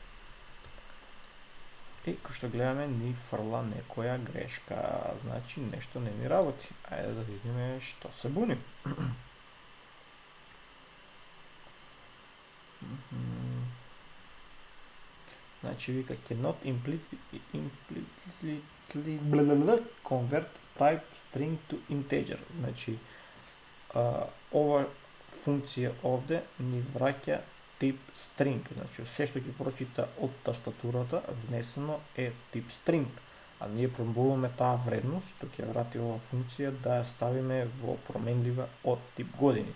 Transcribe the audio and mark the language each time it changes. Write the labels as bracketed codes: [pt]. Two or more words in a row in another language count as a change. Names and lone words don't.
[mk] И како што гледаме ни фрла некоја грешка. Значи нещо не ни работи. Айде да видиме што се буни. Значи вика [en] cannot implicitly convert type string to integer. [mk] Значи ова функција овде ни враќа тип string. Значи се што ќе прочита од тастатурата внесено е тип string. А ние пробуваме таа вредност што ќе врати ова функција да ја ставиме во променлива од тип години.